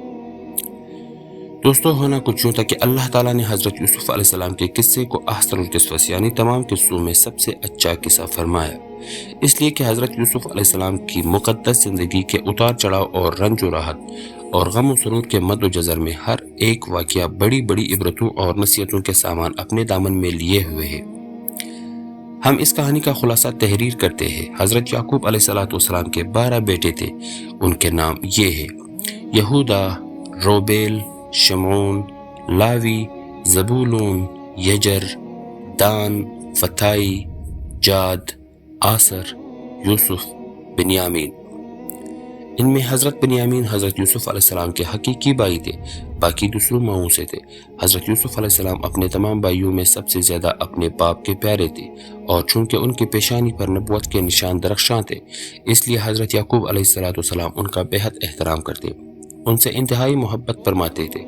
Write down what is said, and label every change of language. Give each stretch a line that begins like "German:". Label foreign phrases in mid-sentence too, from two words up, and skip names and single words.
Urdu: دوستو، ہونا کچھ یوں تھا کہ اللہ تعالیٰ نے حضرت یوسف
Arabic: علیہ السلام
Urdu: کے قصے کو
Arabic: احسن القصص
Urdu: یعنی تمام قصوں میں سب سے اچھا قصہ فرمایا، اس لیے کہ حضرت یوسف
Arabic: علیہ السلام
Urdu: کی مقدس زندگی کے اتار چڑھاؤ اور رنج و راحت اور غم و سرور کے مد و جزر میں ہر ایک واقعہ بڑی بڑی عبرتوں اور نصیحتوں کے سامان اپنے دامن میں لیے ہوئے ہے۔ ہم اس کہانی کا خلاصہ تحریر کرتے ہیں۔ حضرت یعقوب
Arabic: علیہ السلام
Urdu: کے 12 بیٹے تھے۔ ان کے نام یہ ہے: یہودا، روبیل، شمعون، لاوی، زبولون، یجر، دان، فتائی، جاد، آسر، یوسف، بنیامین۔ ان میں حضرت بنیامین حضرت یوسف
Arabic: علیہ السلام
Urdu: کے حقیقی بھائی تھے، باقی دوسروں ماؤں سے تھے۔ حضرت یوسف
Arabic: علیہ السلام
Urdu: اپنے تمام بھائیوں میں سب سے زیادہ اپنے باپ کے پیارے تھے، اور چونکہ ان کی پیشانی پر نبوت کے نشان درخشاں تھے، اس لیے حضرت یعقوب
Arabic: علیہ السلام
Urdu: ان کا بہت احترام کرتے، ان سے انتہائی محبت فرماتے تھے۔